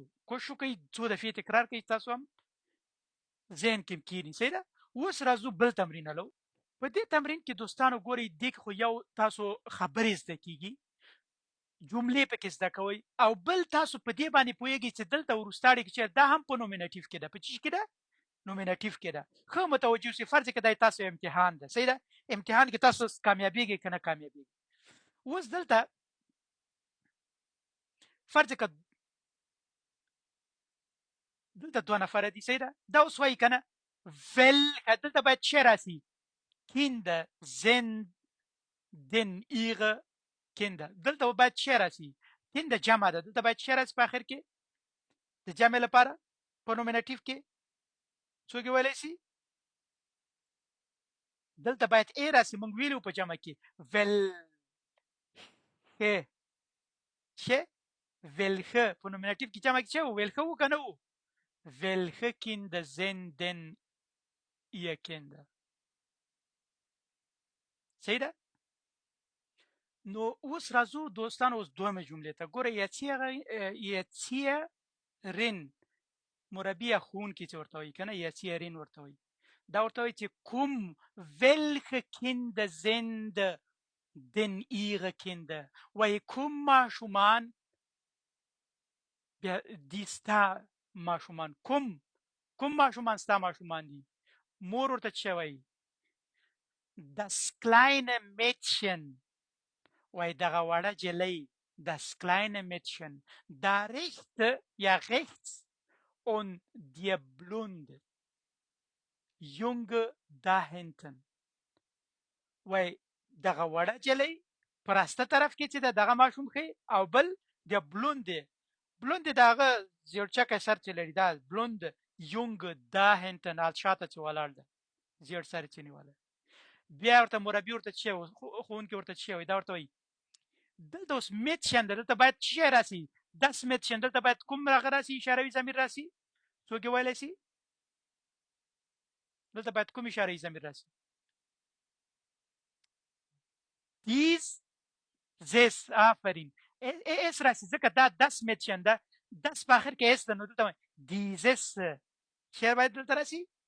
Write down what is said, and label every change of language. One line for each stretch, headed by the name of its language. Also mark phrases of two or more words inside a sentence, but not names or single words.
Pashto: کوشش کوي څو دفعې تکرار کوي تاسو هم ذهن کې کینی صحیح ده اوس راځو بل تمرین لو په دې تمرین کې دوستانو ګوري د خو یو تاسو خبرې زده کیږي جملې پکې زده کوي او بل تاسو په دې باندې پوهیږئ چې دلته ورستاړي کې چې دا هم په نومینټیو کې ده په چی کې ده نومینټیو کې ده خو متوجه شئ فرض کړئ تاسو امتحان ده صحیح ده امتحان کې تاسو کامیابیږئ کنه کامیابیږئ اوس دلته فرض کړئ دلته دوه نفر دي صحیح ده دا اوس وایي کنه ول دلته باید چه راسي
German: Kinder sind denn ihre Kinder
Pashto: دلته باید چه راسي Kinder جمع ده دلته باید چه راسي په اخر کې د جمع لپاره په نومینټیو کې څوک ویلی شي دلته باید ای راسي موږ ویلو په جمع کې welche چې welche په نومینټیو کې جمع کې چې welche و کنه و
German: welche Kinder sind denn ihr Kinder
Pashto: صحیح ده نو اوس راځو دوستانو اوس دومره جملې ته ګوره یتیرن مربی خون کې ورته وایي کنه یتیرن ورته وایي دا ورته وایي چې کوم
German: welche Kinder sind denn ihre Kinder
Pashto: وایي کوم ماشومان دي ستا ماشومان کوم ماشومان ستا ماشومان دي مور ورته څه وایي
German: das kleine Mädchen
Pashto: وای دغه وړه جلۍ
German: das kleine Mädchen da rechte ja rechts und die blonde junge da hinten
Pashto: وای دغه وړه جلۍ پرسته طرف کې چې دغه ماشوم خي او بل د blonde دغه زیړچکه سر چې لري دا
German: blonde junge da hinten
Pashto: al شاته چې ولاړ ده زیړ سر چې نیواله بیا ورته مربي ورته چې خون کې ورته چې وای دا ورته وای دلته اوس میتشن دلته باید څه راسي
German: das Mädchen
Pashto: دلته باید کوم راغ راسي اشاروي ضمیر راسي څوک ویلی شي دلته باید کوم اشاروي ضمیر راسي this آفرین اس راسي ځکه دا
German: das Mädchen
Pashto: ده داس په اخر کې اس ده نو دلته dieses څه باید دلته راسي